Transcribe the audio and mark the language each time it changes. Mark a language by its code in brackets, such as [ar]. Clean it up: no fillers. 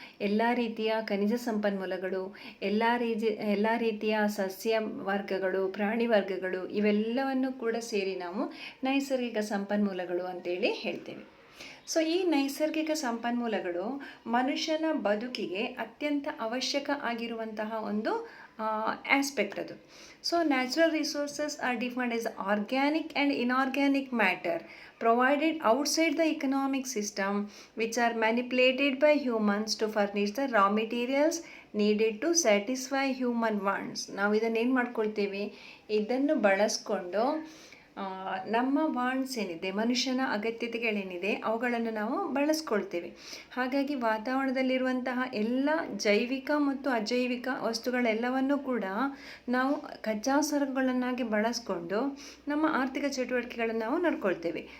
[kn] ಎಲ್ಲ ರೀತಿಯ ಖನಿಜ ಸಂಪನ್ಮೂಲಗಳು, ಎಲ್ಲ ರೀತಿಯ ಸಸ್ಯ ವರ್ಗಗಳು, ಪ್ರಾಣಿ ವರ್ಗಗಳು, ಇವೆಲ್ಲವನ್ನು ಕೂಡ ಸೇರಿ ನಾವು ನೈಸರ್ಗಿಕ ಸಂಪನ್ಮೂಲಗಳು ಅಂತೇಳಿ ಹೇಳ್ತೇವೆ. ಸೊ ಈ ನೈಸರ್ಗಿಕ ಸಂಪನ್ಮೂಲಗಳು ಮನುಷ್ಯನ ಬದುಕಿಗೆ ಅತ್ಯಂತ ಅವಶ್ಯಕ ಆಗಿರುವಂತಹ ಒಂದು ಆಸ್ಪೆಕ್ಟ್ ಅದು. [en] So natural resources are defined as organic and inorganic matter provided outside the economic system which are manipulated by humans to furnish the raw materials needed to satisfy human wants. [kn] ನಾವು ಇದನ್ನು ಏನು ಮಾಡ್ಕೊಳ್ತೇವೆ, ಇದನ್ನು ಬಳಸ್ಕೊಂಡು ನಮ್ಮ wants ಏನಿದೆ, ಮನುಷ್ಯನ ಅಗತ್ಯತೆಗಳೇನಿದೆ ಅವುಗಳನ್ನು ನಾವು ಬಳಸ್ಕೊಳ್ತೇವೆ. ಹಾಗಾಗಿ ವಾತಾವರಣದಲ್ಲಿರುವಂತಹ ಎಲ್ಲ ಜೈವಿಕ ಮತ್ತು ಅಜೈವಿಕ ವಸ್ತುಗಳೆಲ್ಲವನ್ನೂ ಕೂಡ ನಾವು ಕಚ್ಚಾ ಸರಕುಗಳನ್ನಾಗಿ ಬಳಸ್ಕೊಂಡು ನಮ್ಮ ಆರ್ಥಿಕ ಚಟುವಟಿಕೆಗಳನ್ನು ನಾವು ನಡ್ಕೊಳ್ತೇವೆ.